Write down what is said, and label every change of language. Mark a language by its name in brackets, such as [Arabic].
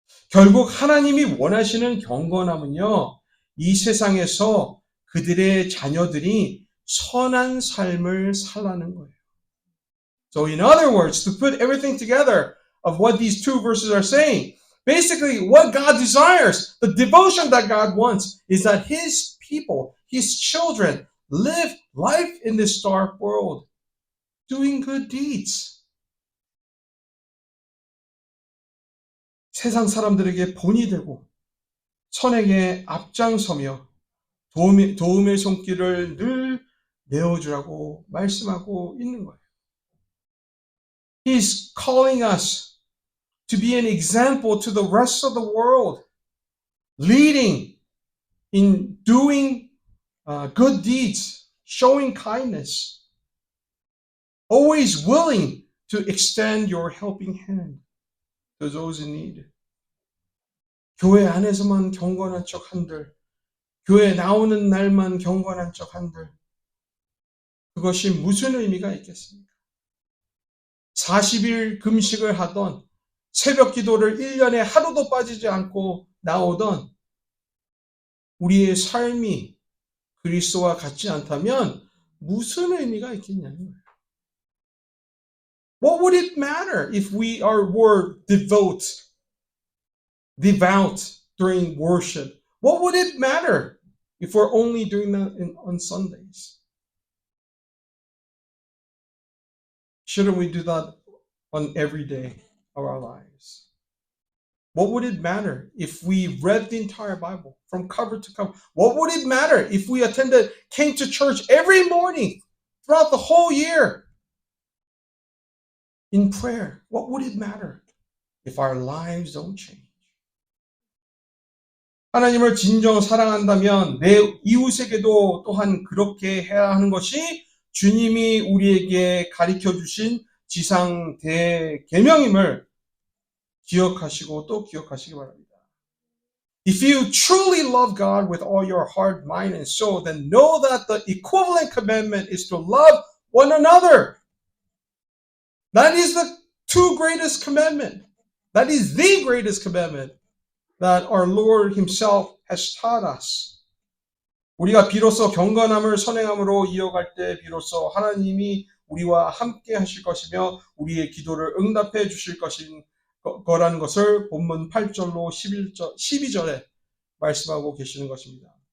[Korean] 결국 하나님이 원하시는 경건함은요, 이 세상에서 그들의 자녀들이 선한 삶을 살라는 거예요. [English] So in other words, to put everything together of what these two verses are saying, basically what God desires, the devotion that God wants, is that His people, His children, live life in this dark world, doing good deeds. [Korean] 세상 사람들에게 본이 되고 선에게 앞장서며 도움의 손길을 늘 내어주라고 말씀하고 있는 거예요. [English] He's calling us to be an example to the rest of the world, leading in doing good deeds, showing kindness, always willing to extend your helping hand to those in need. [Korean] 교회 안에서만 경건한 척 한들, 교회 나오는 날만 경건한 척 한들, 그것이 무슨 의미가 있겠습니까? 40일 금식을 하던, 새벽 기도를 1년에 하루도 빠지지 않고 나오던 우리의 삶이 그리스도와 같지 않다면 무슨 의미가 있겠냐는 거예요. [English] What would it matter if we were devout during worship? What would it matter if we're only doing that on Sundays? Shouldn't we do that on every day of our lives? What would it matter if we read the entire Bible from cover to cover? What would it matter if we came to church every morning throughout the whole year in prayer? What would it matter if our lives don't change? [Korean] 하나님을 진정 사랑한다면 내 이웃에게도 또한 그렇게 해야 하는 것이 주님이 우리에게 가르쳐 주신 지상 대계명임을 기억하시고 또 기억하시기 바랍니다. [English] If you truly love God with all your heart, mind, and soul, then know that the equivalent commandment is to love one another. That is the two greatest commandment. That is the greatest commandment that our Lord Himself has taught us. [Korean] 우리가 비로소 경건함을 선행함으로 이어갈 때 비로소 하나님이 우리와 함께 하실 것이며 우리의 기도를 응답해 주실 거라는 것을 본문 8절로 12절에 말씀하고 계시는 것입니다.